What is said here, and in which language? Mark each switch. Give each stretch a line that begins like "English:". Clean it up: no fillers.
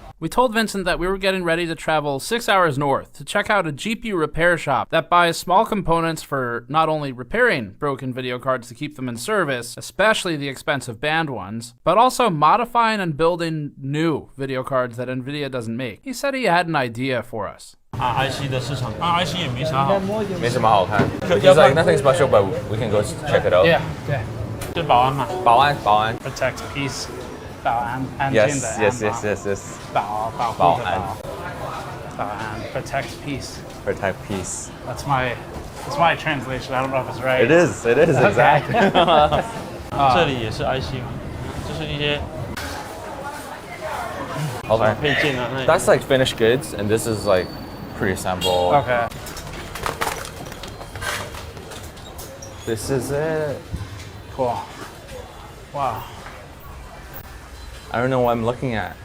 English: We told Vincent that we were getting ready to travel 6 hours north to check out a GPU repair shop that buys small components for not only repairing broken video cards to keep them in service, especially the expensive banned ones, but also modifying and building new video cards that NVIDIA doesn't make. He said he had an idea for us.
Chinese: IC 的市场，IC 也没啥好，没什么好看。
English: He's like nothing special, but we can go check it out.
Chinese: Yeah. 就保安嘛。保安。
English: Protect peace.
Chinese: 保安，安静的安。
English: Yes.
Chinese: 保护的保安
English: protect peace. Protect peace. That's my translation. I don't know if it's right. It is exactly.
Chinese: 这里也是 IC 嘛，就是一些
English: Okay.
Chinese: 配件啊。
English: That's like finished goods, and this is like pre-assembled. Okay. This is it. Cool. Wow. I don't know what I'm looking at.